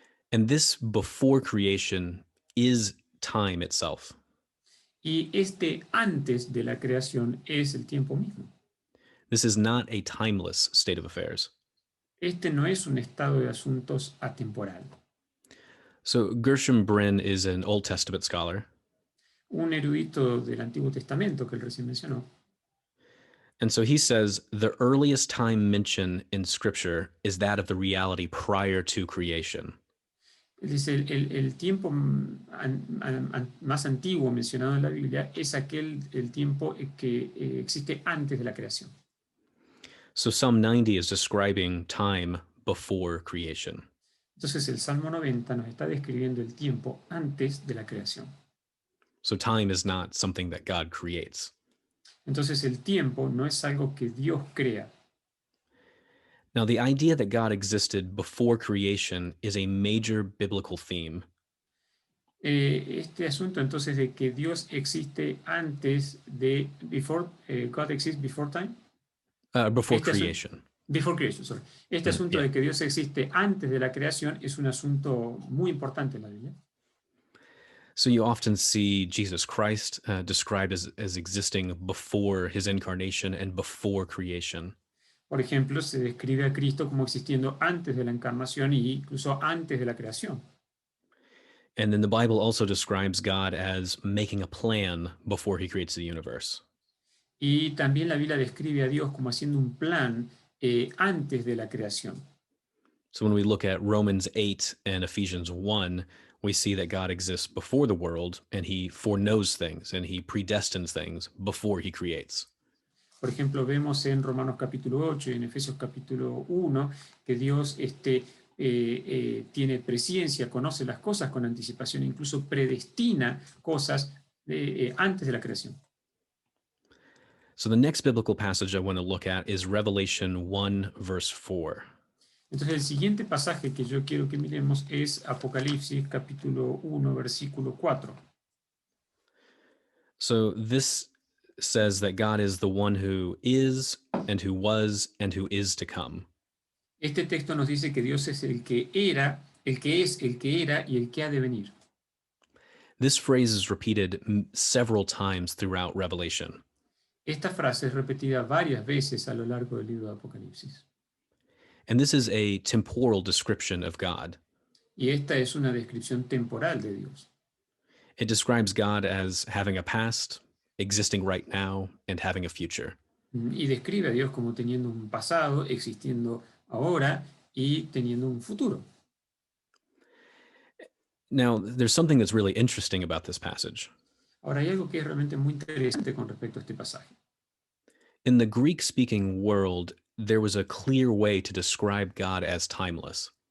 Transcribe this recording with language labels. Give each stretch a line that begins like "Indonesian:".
English: And this before creation is time itself.
Spanish: Y este antes de la creación es el tiempo mismo.
English: This is not a timeless state of affairs.
Spanish: Este no es un estado de asuntos atemporal.
English: So Gershom Bryn is an Old Testament scholar.
Spanish: un erudito del Antiguo Testamento que él recién mencionó.
English: And so he says the earliest time mentioned in Scripture is that of the reality prior to creation.
Spanish: Él dice, el tiempo más antiguo mencionado en la Biblia es el tiempo que existe antes de la creación.
English: So Psalm 90 is describing time before creation.
Spanish: Entonces el Salmo 90 nos está describiendo el tiempo antes de la creación.
English: So time is not something that God creates.
Spanish: Entonces el tiempo no es algo que Dios crea.
English: Now, the idea that God existed before creation is a major biblical theme.
Spanish: Este asunto entonces de que Dios existe antes de
English: God exists before time. Before creation. Before creation, sorry.
Spanish: Este asunto
English: Yeah.
Spanish: de que Dios existe antes de la creación es un asunto muy importante en la Biblia.
English: So you often see Jesus Christ described as existing before his incarnation and before creation.
Spanish: Por ejemplo, se describe a Cristo como existiendo antes de la encarnación e incluso antes de la creación.
English: And then the Bible also describes God as making a plan before he creates the universe.
Spanish: Y también la Biblia describe a Dios como haciendo un plan antes de la creación.
English: So when we look at Romans 8 and Ephesians 1, we see that God exists before the world and he foreknows things and he predestines things before he creates.
Spanish: Por ejemplo, vemos en Romanos capítulo 8 y en Efesios capítulo 1 que Dios tiene presciencia, conoce las cosas con anticipación, incluso predestina cosas antes de la creación.
English: So the next biblical passage I want to look at is Revelation 1, verse 4.
Spanish: Entonces el siguiente pasaje que yo quiero que miremos es Apocalipsis capítulo 1, versículo 4.
English: So this says that God is the one who is and who was and who is to come.
Spanish: Este texto nos dice que Dios es el que era, el que es, el que era y el que ha de venir.
English: This phrase is repeated several times throughout Revelation.
Spanish: Esta frase es repetida varias veces a lo largo del libro de Apocalipsis.
English: And this is a temporal description of God.
Spanish: Y esta es una descripción temporal de Dios.
English: It describes God as having a past, existing right now, and having a future.
Spanish: Y describe a Dios como teniendo un pasado, existiendo ahora y teniendo un futuro.
English: Now, there's something that's really interesting about this passage.
Spanish: Ahora hay algo que es realmente muy interesante con respecto a este pasaje.
English: In the Greek-speaking world, there was a clear way to describe God as timeless.